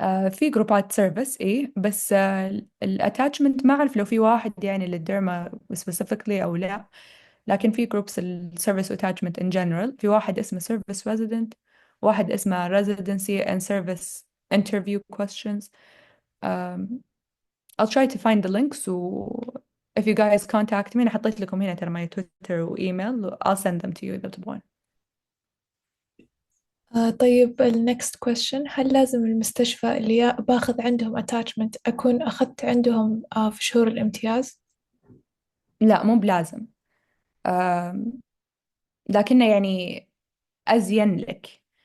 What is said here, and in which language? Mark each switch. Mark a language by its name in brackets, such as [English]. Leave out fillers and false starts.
[Arabic] في جروبات سيرفيس ايه، بس الاتاتشمنت ما اعرف لو في واحد يعني للديرما سبيسيفيكلي او لا. لكن في جروبس السيرفيس واتاتشمنت ان جنرال، في واحد اسمه سيرفيس ريزيدنت، واحد اسمه [English] residency and service interview questions. I'll try to find the links if you guys contact me [Arabic] أنا حطيت لكم هنا ترى ماي تويتر وإيميل [English] I'll send them to you [Arabic] إذا تبغون. طيب ال [English] next question، [Arabic] هل لازم المستشفى اللي باخذ عندهم attachment أكون أخذت عندهم في شهور الامتياز؟ لا مو بلازم. آم، لكنه يعني أزين لك.